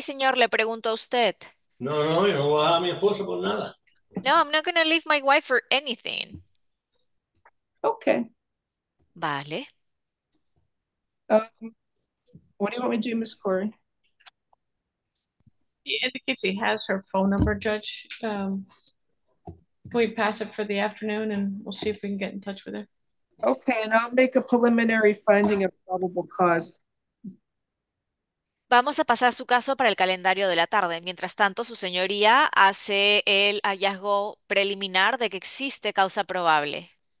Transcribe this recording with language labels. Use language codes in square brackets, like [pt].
[es] sí, señor, le pregunto a usted. No, yo no voy a dejar a mi esposa por nada. [en] No, I'm not going to leave my wife for anything. Okay. [es] Vale. [en] What do you want me to do, Miss Corey? He indicates he has her phone number, Judge. Can we pass it for the afternoon and we'll see if we can get in touch with her? Okay, and I'll make a preliminary finding of probable cause. [es] Vamos a pasar su caso para el calendario de la tarde. Mientras tanto, su señoría hace el hallazgo preliminar de que existe causa probable.